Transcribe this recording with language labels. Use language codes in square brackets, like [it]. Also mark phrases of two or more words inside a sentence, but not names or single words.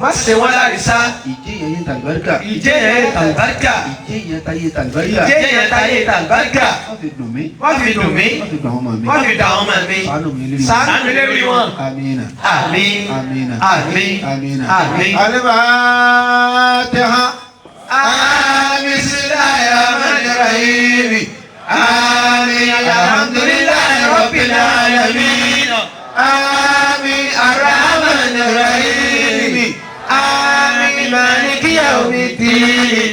[yo] má ṣe wọ́n lárísá. Ìjẹ́ yẹn yé tàlùbáríkà. ìjẹ́ yẹn tàlùbáríkà. Ìjẹ́ yẹn táyé tàlùbáríkà. ìjẹ́ yẹn táyé tàlùbáríkà. Má fi dùn mí. má fi dùn mí. Má fi dùn àwọn ọmọ mi. má fi dà àwọn ọmọ mi. Ṣàánú mi lérí wọn. ṣàánú mi lérí wọn. Amina. àmín. Amina. àmín. Amina. àmín. Al-Fatiha. [ar] بسم الله الرحمن الرحيم. Amin. الحمد لله رب العالمين. Amin. الرحمن الرحيم. Amin. مالك يوم الدين.